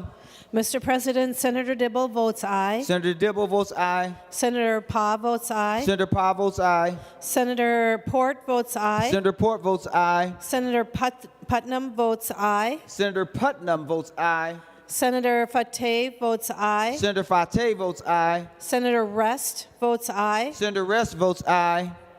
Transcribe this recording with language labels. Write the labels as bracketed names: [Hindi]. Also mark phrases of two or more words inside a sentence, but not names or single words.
[English] Mr. President, Senator Dibble votes aye. Senator Dibble votes aye. Senator Pa votes aye. Senator Pa votes aye. Senator Port votes aye. Senator Port votes aye. Senator Putnam votes aye. Senator Putnam votes aye. Senator Fateh votes aye. Senator Fateh votes aye. Senator Rest votes aye. Senator Rest votes aye.